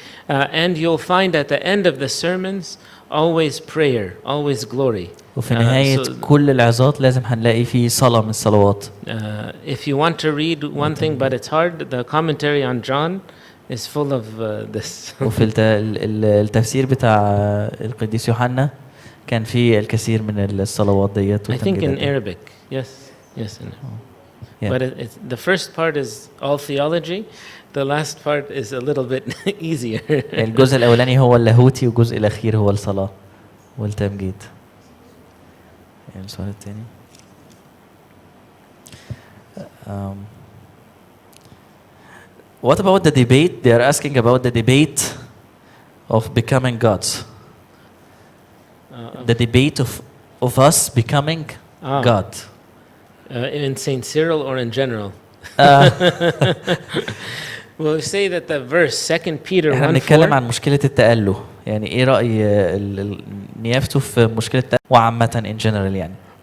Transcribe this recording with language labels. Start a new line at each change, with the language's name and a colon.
English: And you'll find at the end of the sermons always prayer, always glory.
Arabic: وفي نهاية كل العظات لازم هنلاقي فيه صلاة من الصلوات.
English: If you want to read one thing but it's hard, the commentary on John is full of this.
Arabic: وفي التفسير بتاع القديس يوحنا كان فيه الكثير من الصلوات ديت.
English: I think in Arabic, yes. Yeah. But the first part is all theology. The last part is a little bit easier.
Arabic: الجزء الأولاني هو اللاهوتي والجزء الأخير هو الصلاة والتمجيد. السؤال الثاني.
English: What about the debate? They are asking about the debate of becoming gods. The debate of us becoming God. In Saint Cyril or in general? We'll say that the verse 2 Peter 1:4.
Arabic: احنا بنتكلم عن مشكلة التأله. يعني ايه رأي نيافته في مشكلة التأله وعامة
English: in general
Arabic: يعني.